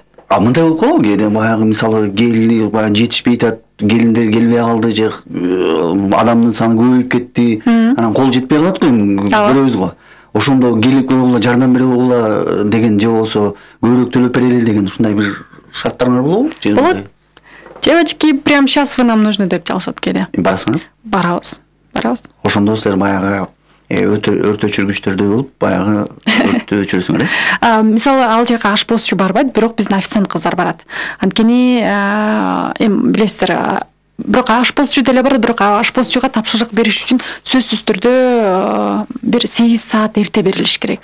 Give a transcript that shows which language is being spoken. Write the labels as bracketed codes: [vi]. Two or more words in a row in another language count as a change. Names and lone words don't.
[ky] Мындай болуп калабы, кээде баягы мисалы келини баягы жетишпей атат, келиндер келбей калды же адамдын саны көбөйүп кетти, анан кол жетпей калат го, көрөбүз го. Ошондо келип койгула, жардам бере койгула деген же болсо көбүрөөк төлөп берели деген ушундай бир шарттарыңар болобу? Болот. [ru] Девочки, прямо сейчас вы нам нужны [ky] деп чалышат кээде. Барасыңар? Барабыз. Ошондо силер баягы өрт өчүргүчтөрдөй болуп, баягы өрттү өчүрөсүңөр, э? Мисалы, ал жака ашпозчу барбайт, бирок биздин официант кыздар барат. Анткени билесиздер, бирок ашпозчу деле бар, бирок ашпозчуга тапшырык бериш үчүн сөзсүз түрдө бир 8 саат эрте берилиш керек.